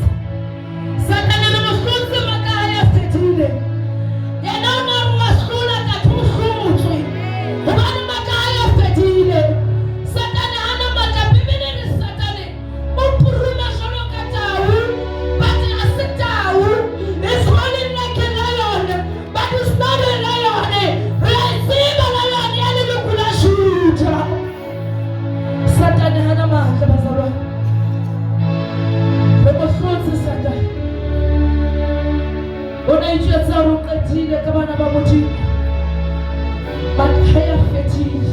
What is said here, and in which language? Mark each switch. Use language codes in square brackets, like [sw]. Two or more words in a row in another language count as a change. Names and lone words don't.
[st] Satane re mo hlotse matla a hae a fetile. Yena o na re wa hlola ka thuhlotswe. Hobane matla a hae a fetile. Satane hana matla. Bibele re Satane o puruma jwalo ka tau. But a se tau. [en] It's running like a lion. But it's not a lion. [st] Re a tseba lion ya leloko la Juda. Satane hana matla bazalwane. Re mo hlotse Satane. O ne a itjwetsa hore o qetile ka bana ba Modimo. Matla a hae a fetile.